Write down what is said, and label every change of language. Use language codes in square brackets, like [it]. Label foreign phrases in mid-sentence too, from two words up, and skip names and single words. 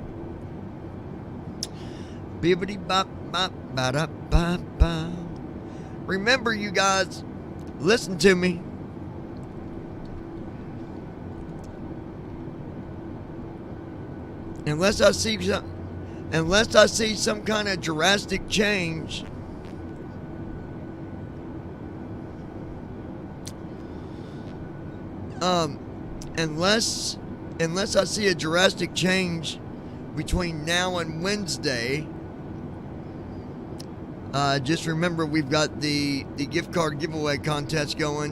[en] Bibbidi bop bop ba da ba ba. Remember, you guys, listen to me. Unless I see some kind of drastic change, unless I see a drastic change between now and Wednesday, just remember we've got the gift card giveaway contest going.